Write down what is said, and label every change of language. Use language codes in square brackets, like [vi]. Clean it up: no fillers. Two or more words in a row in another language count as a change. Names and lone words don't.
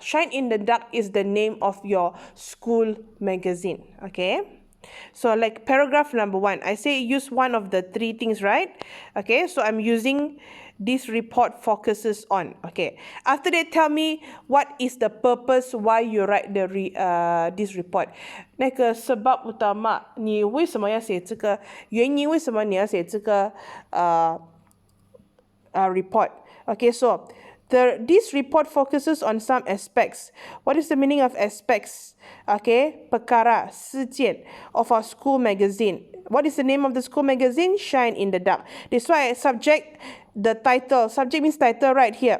[en] Shine in the Dark is the name of your school magazine. Okay, so like paragraph number 1, I say use one of the 3 things, right? Okay, so I'm using this report focuses on. Okay, after that, tell me what is the purpose why you write the this report. [zh] 那个 [ms] sebab utama [zh] 你为什么要写这个，原因为什么你要写这个 report. [en] Okay, so this report focuses on some aspects. What is the meaning of aspects? [ms] Okay, perkara, [en] 事件 of our school magazine. What is the name of the school magazine? Shine in the Dark. That's why subject, the title. Subject means title right here.